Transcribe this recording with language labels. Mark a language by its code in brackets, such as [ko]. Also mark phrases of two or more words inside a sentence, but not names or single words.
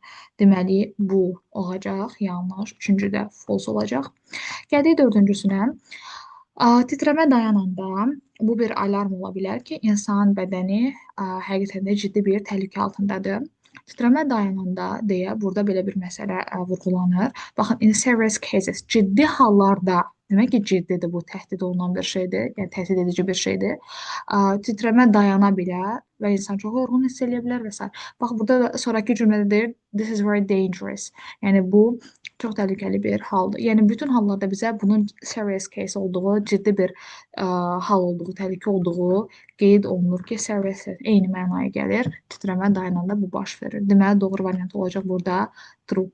[az] Deməli, bu olacaq, yanlış, üçüncüdə false olacaq. Gəldik dördüncüsünə. Titrəmə dayananda bu bir alarm ola bilər ki, insan bədəni həqiqətən də ciddi bir təhlükə altındadır. Titrəmə dayananda deyə burada belə bir məsələ vurğulanır. Baxın, [en] in serious cases, [az] ciddi hallarda Demək ki, ciddidir bu, təhdid olunan bir şeydir, yəni təhdid edici bir şeydir. Titrəmə dayana bilər və insan çox yorğun hiss edə bilər və s. Bax, burada da sonrakı cümlədə deyir, [en] this is very dangerous. [az] Yəni bu çox təhlükəli bir haldır. Yəni bütün hallarda bizə bunun [en] serious case [az] olduğu, ciddi bir hal olduğu, təhlükə olduğu qeyd olunur ki, serious eyni mənaya gəlir. Titrəmə dayananda bu baş verir. Deməli, doğru variant olacaq burada true.